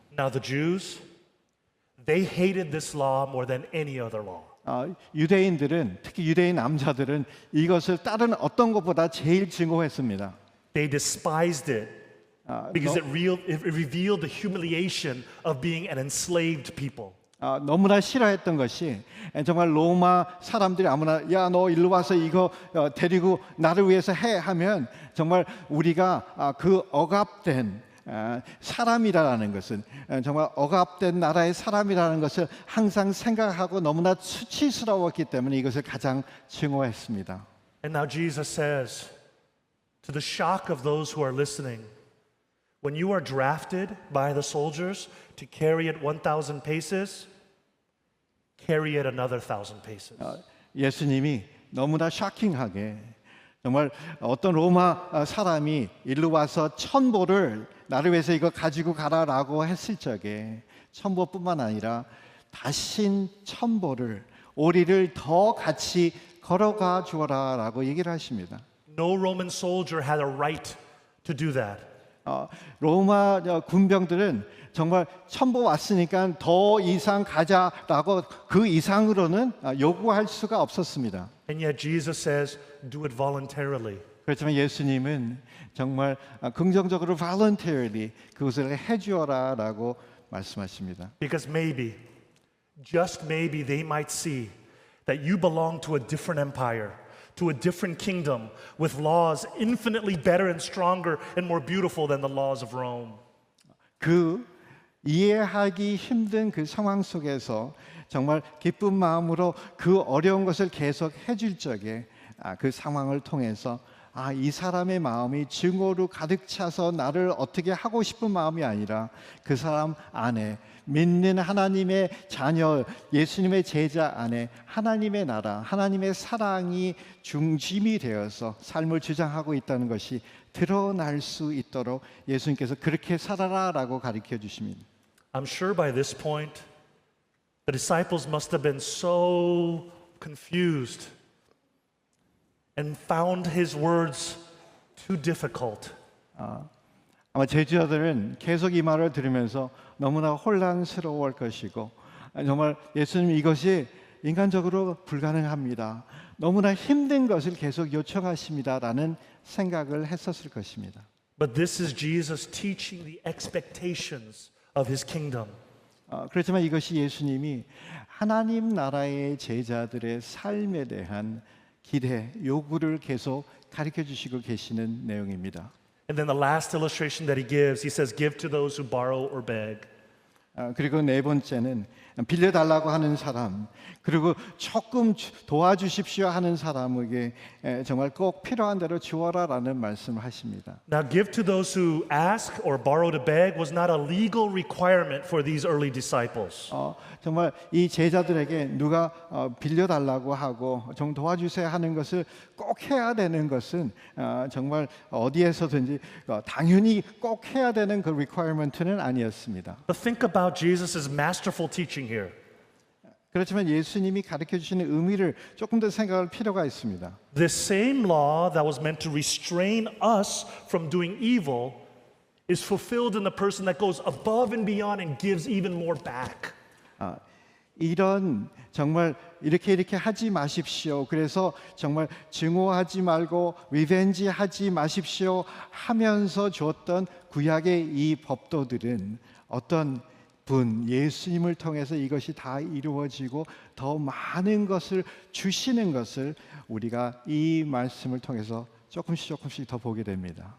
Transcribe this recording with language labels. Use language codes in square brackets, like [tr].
[en] Now the Jews, they hated this law more than any other law. [ko] 유대인들은 특히 유대인 남자들은 이것을 다른 어떤 것보다 제일 증오했습니다. [en] They despised it because it revealed the humiliation of being an enslaved people. [ko] 너무나 싫어했던 것이 정말 로마 사람들이 아무나 야 너 일로 와서 이거 데리고 나를 위해서 해 하면 정말 우리가 그 억압된 사람이라는 것은 정말 억압된 나라의 사람이라는 것을 항상 생각하고 너무나 수치스러웠기 때문에 이것을 가장 증오했습니다. [en] And now Jesus says, to the shock of those who are listening, when you are drafted by the soldiers to carry it 1,000 paces, carry it another 1,000 paces. [ko] 예수님이 너무나 쇼킹하게 정말 어떤 로마 사람이 일로 와서 1,000보를 나를 위해서 이거 가지고 가라라고 했을 적에 1,000보뿐만 아니라 다신 1,000보를 오리를 더 같이 걸어가 주어라라고 얘기를 하십니다. [en] No Roman soldier had a right to do that. [ko] 로마 군병들은 정말 1,000보 왔으니까 더 이상 가자라고 그 이상으로는 요구할 수가 없었습니다. [en] And yet Jesus says, do it voluntarily. [ko] 그렇지만 예수님은 정말 긍정적으로 voluntarily 그것을 해주어라라고 말씀하십니다. [en] Because maybe, just maybe, they might see that you belong to a different empire, to a different kingdom, with laws infinitely better and stronger and more beautiful than the laws of Rome. [ko] 그 이해하기 힘든 그 상황 속에서 정말 기쁜 마음으로 그 어려운 것을 계속 해줄 적에 그 상황을 통해서 이 사람의 마음이 증오로 가득 차서 나를 어떻게 하고 싶은 마음이 아니라 그 사람 안에 믿는 하나님의 자녀, 예수님의 제자 안에 하나님의 나라, 하나님의 사랑이 중심이 되어서 삶을 주장하고 있다는 것이 드러날 수 있도록 예수님께서 그렇게 살아라라고 가르쳐 주십니다. [en] I'm sure by this point, the disciples must have been so confused and found his words too difficult. [ko] 아마 제자들은 계속 이 말을 들으면서 너무나 혼란스러워할 것이고 정말 예수님 이것이 인간적으로 불가능합니다. 너무나 힘든 것을 계속 요청하십니다라는 생각을 했었을 것입니다. [en] But this is Jesus teaching the expectations of his kingdom. [ko] 그렇지만 이것이 예수님이 하나님 나라의 제자들의 삶에 대한 기대, 요구를 계속 가르쳐 주시고 계시는 내용입니다. [en] And then the last illustration that he gives, he says, give to those who borrow or beg. [ko] 그리고 네 번째는 빌려달라고 하는 사람, 그리고 조금 도와주십시오 하는 사람에게 정말 꼭 필요한 대로 주어라라는 말씀을 하십니다. [en] Now, give to those who ask or borrow to beg was not a legal requirement for these early disciples. [ko] 정말 이 제자들에게 누가 빌려달라고 하고 좀 도와주세요 하는 것을 꼭 해야 되는 것은 정말 어디에서든지 당연히 꼭 해야 되는 그 requirement는 아니었습니다. [en] But think about Jesus' masterful teaching here. [ko] 그렇지만 예수님이 가르쳐 주시는 의미를 조금 더 생각할 필요가 있습니다. [en] This same law that was meant to restrain us from doing evil is fulfilled in the person that goes above and beyond and gives even more back. [ko] 이런 정말 이렇게 하지 마십시오. 그래서 정말 증오하지 말고 리벤지 하지 마십시오 하면서 줬던 구약의 이 법도들은 어떤 분 예수님을 통해서 이것이 다 이루어지고 더 많은 것을 주시는 것을 우리가 이 말씀을 통해서 조금씩 더 보게 됩니다.